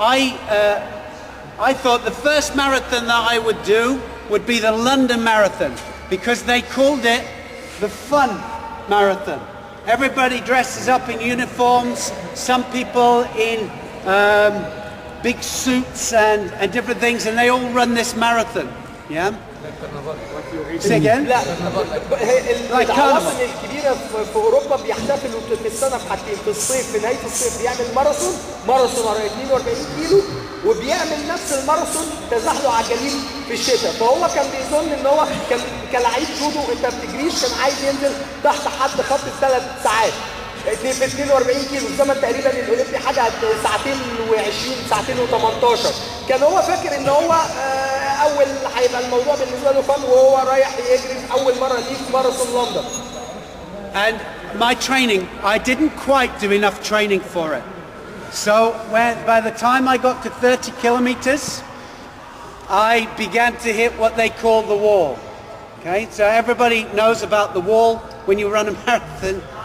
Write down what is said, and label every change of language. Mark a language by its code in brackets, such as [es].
[en] I thought the first marathon that I would do would be the London Marathon because they called it the fun marathon. Everybody dresses up in uniforms, some people in big suits and different things, and they all run this marathon. Yeah? Say again? [ar] لا [en] Like [ar] العواصم [en] carnival. [ar] الكبيره في اوروبا بيحتفلوا في السنه في حاجتين، في الصيف في نهايه الصيف بيعمل ماراثون 42 كيلو، وبيعمل نفس الماراثون تزحلق على الجليد في الشتاء. فهو كان بيظن ان هو كان كلاعب جودو انت ما بتجريش، كان عايز ينزل تحت حد خط ال3 ساعات في 42 كيلو. الزمن تقريبا الاولمبي حاجه ساعتين و20 ساعتين و18. كان هو فاكر ان هو اول هيبقى الموضوع بالنسبه له فن، وهو رايح يجري اول مره ليه في ماراثون لندن. [en] And my training, I didn't quite do enough training for it. So by the time I got to 30 kilometers, I began to hit what they call the wall. Okay, so everybody knows about the wall when you run a marathon.